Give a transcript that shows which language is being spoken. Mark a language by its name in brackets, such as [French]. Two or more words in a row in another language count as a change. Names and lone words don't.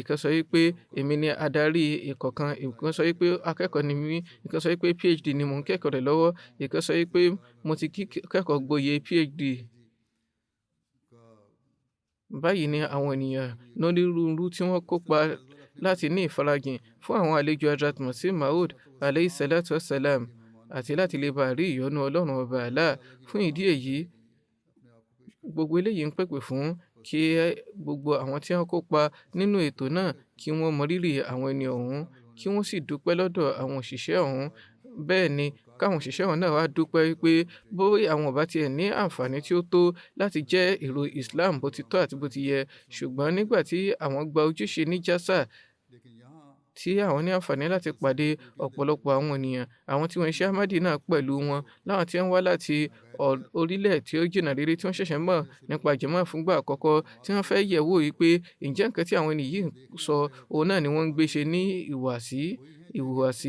[Yoruba] Ìkan sọ wípé èmi ni adarí ìkọ̀kan, ìkan sọ wípé akẹ́kọ̀ọ́ ni mí, ìkan sọ wípé PhD ni mò ń kẹ́kọ̀ọ́ rẹ̀ lọ́wọ́, ìkan sọ wípé mo ti kẹ́kọ̀ọ́ gboyè PhD. Báyìí ni àwọn ènìyàn lónírúurú tí wọ́n kópa láti ní ìfarajìn fún àwọn àlejò Hazrat Masih Maud [Arabic] عليه الصلاة والسلام, [Yoruba] àti láti lè bá rí ìyọ́nú Ọlọ́run ọba Allah. Fún ìdí èyí, gbogbo eléyìí ń pèpè fún kí gbogbo àwọn tí wọ́n kópa nínú ètò náà kí wọ́n mọ rírì àwọn ẹni ọ̀hún, kí wọ́n sì dúpẹ́ lọ́dọ̀ àwọn òṣìṣẹ́ ọ̀hún. Bẹ́ẹ̀ ni káwọn òṣìṣẹ́ ọ̀hún náà wá dúpẹ́ wípé bóyá àwọn ò bá tiẹ̀ ní àǹfààní tí ó tó láti jẹ́ èrò Islam bó ti tọ́ àti bó ti yẹ, ṣùgbọ́n nígbà tí àwọn gba ojúṣe ní jásà, tí àwọn ní àǹfààní láti pàdé ọ̀pọ̀lọpọ̀ àwọn ènìyàn, àwọn tí wọ́n ṣe Ahmadi náà pẹ̀lú wọn, láwọn tí wọ́n wá láti orílẹ̀ tí ó jìnnà rere, tí wọ́n ṣẹ̀ṣẹ̀ mọ̀ nípa jàmáà fúngbà àkọ́kọ́, tí wọ́n fẹ́ yẹ̀ wò wípé ǹjẹ́ nǹkan tí àwọn ènìyàn yìí ń sọ òun náà ni wọ́n ń gbé ṣe ní ìhùwàsí.